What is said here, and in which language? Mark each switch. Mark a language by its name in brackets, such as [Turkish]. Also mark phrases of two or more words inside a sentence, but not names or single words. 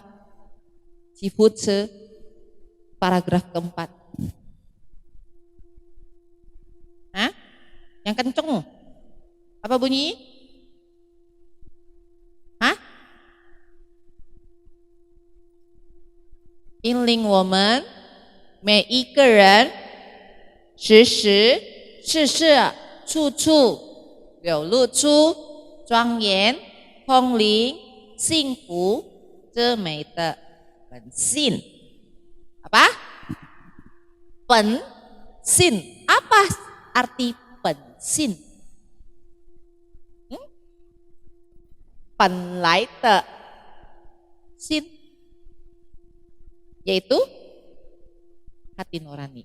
[Indonesian] Cifutse paragraf keempat. Hah? Yang kenceng. Apa bunyi? Hah? Inling woman, [Chinese] 每一个人时时事事处处流露出庄严、空灵、幸福之美的本性. [Indonesian] Apa? Pensin. Apa arti pensin? [Chinese] 本来的心, [Indonesian] yaitu hati nurani.